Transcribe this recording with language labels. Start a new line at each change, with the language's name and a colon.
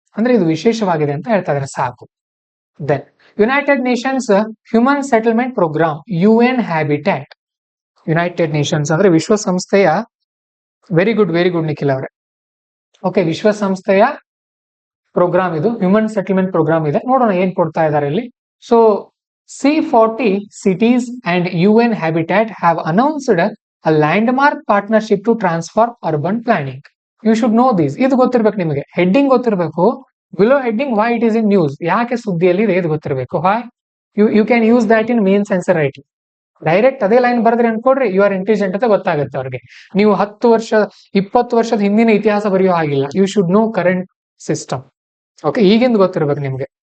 Kannada: ಅಂದ್ರೆ ಇದು ವಿಶೇಷವಾಗಿದೆ ಅಂತ ಹೇಳ್ತಾ ಇದ್ದಾರೆ, ಸಾಕು. Then United Nations human settlement program, UN habitat. United Nations ಅಂದ್ರೆ ವಿಶ್ವಸಂಸ್ಥೆಯ, ವೆರಿ ಗುಡ್ ನಿಖಿಲ್ ಅವರೇ. ಓಕೆ, ವಿಶ್ವಸಂಸ್ಥೆಯ ಪ್ರೋಗ್ರಾಮ್ ಇದು, ಹ್ಯೂಮನ್ ಸೆಟಲ್ಮೆಂಟ್ ಪ್ರೋಗ್ರಾಮ್ ಇದೆ. ನೋಡೋಣ ಏನ್ ಕೊಡ್ತಾ ಇದ್ದಾರೆ ಇಲ್ಲಿ.
English: So C40 cities and UN Habitat have announced a landmark partnership to transform urban planning. You should know this.
Kannada: ಇದು ಗೊತ್ತಿರ್ಬೇಕು ನಿಮಗೆ. ಹೆಡ್ಡಿಂಗ್ ಗೊತ್ತಿರಬೇಕು.
English: below heading why it is in news,
Kannada: ಯಾಕೆ ಸುದ್ದಿಯಲ್ಲಿ ಇದೆ, ಇದು ಗೊತ್ತಿರಬೇಕು.
English: Why you can use that in mains answer writing.
Kannada: Direct ಅದೇ line ಬರೆದ್ರೆ ಅನ್ಕೊಡ್ರಿ,
English: you are intelligent
Kannada: ಅಂತ ಗೊತ್ತಾಗುತ್ತೆ ಅವ್ರಿಗೆ. ನೀವು 10 ವರ್ಷ 20 ವರ್ಷದ ಹಿಂದಿನ ಇತಿಹಾಸ ಬರೆಯೋ ಹಾಗಿಲ್ಲ.
English: You should know current system.
Kannada: Okay, ಈಗಿಂದ ಗೊತ್ತಿರ್ಬೇಕು ನಿಮ್ಗೆ.